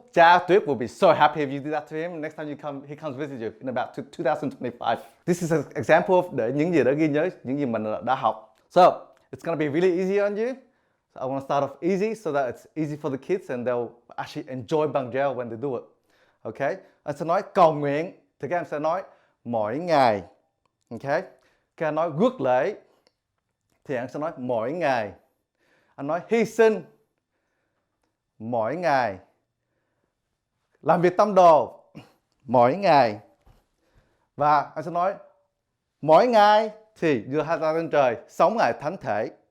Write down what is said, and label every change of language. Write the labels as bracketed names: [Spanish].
[English] Cha Tuyết will be so happy if you do that to him. Next time he comes visit you in about 2025. This is an example of [Vietnamese] để những gì đã ghi nhớ, những gì mình đã học. [English] So, it's going to be really easy on you. So I want to start off easy so that it's easy for the kids and they'll actually enjoy băng gel when they do it. Okay? [Vietnamese] Anh sẽ nói cầu nguyện thì các em sẽ nói mỗi ngày. Okay? Các em nói rước lễ thì anh sẽ nói mỗi ngày. Anh nói hy sinh mỗi ngày. Làm việc tâm đồ mỗi ngày. Và anh sẽ nói mỗi ngày thì đưa hai tay lên trời, sống ngày thánh thể.